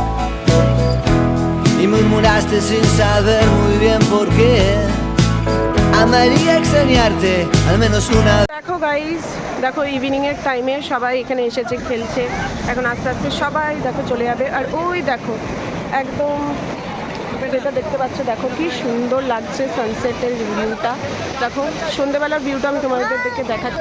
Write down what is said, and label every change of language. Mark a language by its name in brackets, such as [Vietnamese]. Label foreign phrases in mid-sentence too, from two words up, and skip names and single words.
[Spanish] Y murmuraste sin saber muy bien por qué. Amaría extrañarte al menos una vez. [Bangla] দেখো গাইস, দেখো [English] evening time [Bangla] সবাই এখানে এসেছে, খেলছে। এখন আস্তে আস্তে সবাই দেখো চলে যাবে। আর ওই দেখো একদম যেটা দেখতে পাচ্ছ, দেখো কি সুন্দর লাগছে [English] sunset view. [Bangla] দেখো সন্ধ্যেবেলার ভিউটা আমি তোমাদেরকে দেখাচ্ছি।